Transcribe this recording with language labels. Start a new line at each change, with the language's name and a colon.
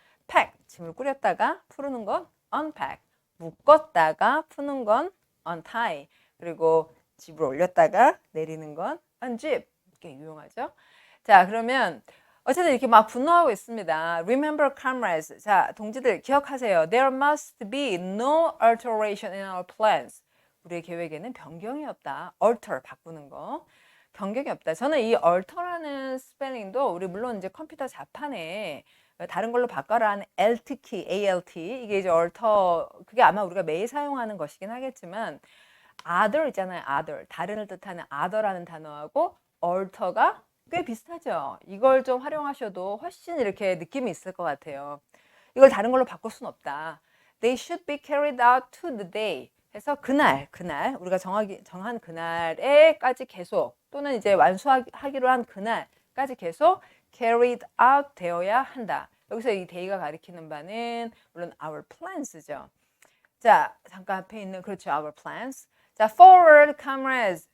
Korean: pack 짐을 꾸렸다가 푸는 건 unpack. 묶었다가 푸는 건 untie. 그리고 집을 올렸다가 내리는 건 unzip. 이게 유용하죠. 자, 그러면 어쨌든 이렇게 막 분노하고 있습니다.
English: Remember, comrades.
Korean: 자, 동지들 기억하세요.
English: There must be no alteration in our plans.
Korean: 우리의 계획에는 변경이 없다. alter 바꾸는 거. 변경이 없다. 저는 이 alter라는 스펠링도 우리 물론 이제 컴퓨터 자판에 다른 걸로 바꿔라 하는 Alt-key, ALT 이게 이제 alter 그게 아마 우리가 매일 사용하는 것이긴 하겠지만 other 있잖아요. other 다른을 뜻하는 other라는 단어하고 alter가 꽤 비슷하죠. 이걸 좀 활용하셔도 훨씬 이렇게 느낌이 있을 것 같아요. 이걸 다른 걸로 바꿀 수는 없다.
English: They should be carried out to the day.
Korean: 해서 그날 우리가 정한 그날에까지 계속 또는 이제 완수하기로 한 그날까지 계속 carried out 되어야 한다. 여기서 이 day가 가리키는 바는 물론 our plans죠. 자, 잠깐 앞에 있는 그렇죠. our plans. 자,
English: forward comrades.